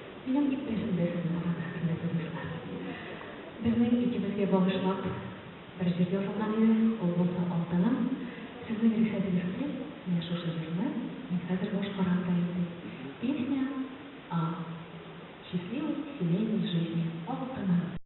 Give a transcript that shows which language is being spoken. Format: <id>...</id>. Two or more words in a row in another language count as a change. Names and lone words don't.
<tt>Синең иппәсендәсен хөрмәтле. Безнең икебезгә багышлап бер җыр язылган иде, ул булса алтыным. Сезнең рөхсәтегезгә мин шушы җырны хәзер башкарам да инде.</tt> <ru>Песня о счастливой семейной жизни.</ru> <tt>Алтыным.</tt>